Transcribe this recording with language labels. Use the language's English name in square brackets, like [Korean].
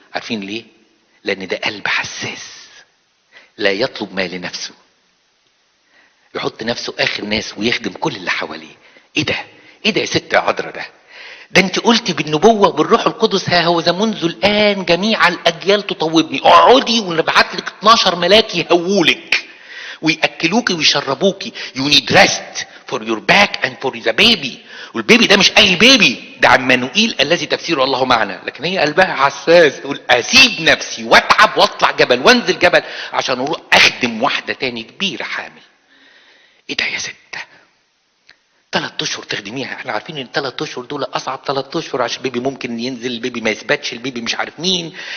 [Arabic] عارفين ليه؟ لان ده قلب حساس لا يطلب ما لنفسه، يحط نفسه اخر ناس ويخدم كل اللي حواليه. ايه ده؟ ايه ده يا ست يا عذراء؟ ده انت قلتي بالنبوة بالروح القدس: ها هو ذا منذ الآن جميع الأجيال تطوبني. اقعدي ونبعت لك 12 ملاك يهوولك ويأكلوكي ويشربوكي. [English] You need rest for your back and for the baby. [Arabic] والبيبي ده مش أي بيبي، ده عمانوئيل الذي تفسيره الله معنا. لكن هي قلبها حساس، تقول أسيب نفسي وأتعب وأطلع جبل وأنزل جبل عشان أروح أخدم واحدة تاني كبيرة حامل. إيه ده يا ستة؟ 3 اشهر تخدميها. احنا عارفين ان 3 اشهر دول اصعب 3 اشهر، عشان البيبي ممكن ينزل، البيبي ما يثبتش، البيبي مش عارف مين.